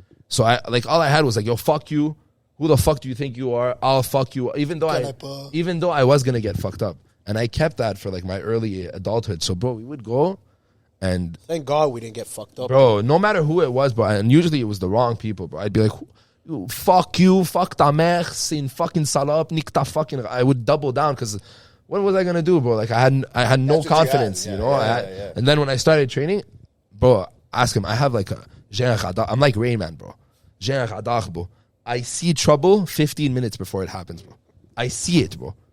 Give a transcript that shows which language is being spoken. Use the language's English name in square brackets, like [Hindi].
[English] So all I had was like, yo, fuck you. Who the fuck do you think you are? I'll fuck you. Even though I was gonna get fucked up, and I kept that for like my early adulthood. So, bro, we would go, and Thank God we didn't get fucked up. bro, no matter who it was, bro, and usually it was the wrong people, bro. I'd be like, fuck you, [French] fuck ta mère, c'est une fucking salope, nique ta fucking. [English] I would double down because what was I gonna do, bro? Like I had no confidence, you know. And then when I started training, bro, ask him. I have like [French] j'ai un radar. [English] I'm like Rain Man, bro. [French] J'ai un radar, bro. [English] I see trouble 15 minutes before it happens, bro. I see it, bro.